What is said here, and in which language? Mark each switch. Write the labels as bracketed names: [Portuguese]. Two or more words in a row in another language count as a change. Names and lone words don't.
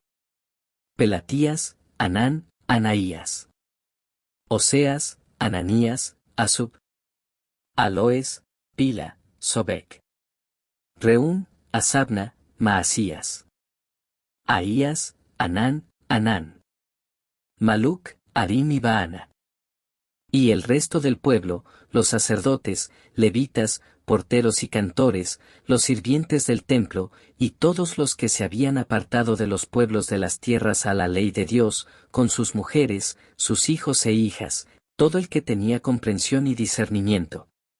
[Spanish] Pelatías, Anán, Anaías. Oseas, Ananías, Asub. Aloes, Pila, Sobek. Reún, Asabna, Maasías. Ahías, Anán, Anán. Maluc, Harim y Baana. Y el resto del pueblo, los sacerdotes, levitas, porteros y cantores, los sirvientes del templo, y todos los que se habían apartado de los pueblos de las tierras a la ley de Dios, con sus mujeres, sus hijos e hijas, todo el que tenía comprensión y discernimiento.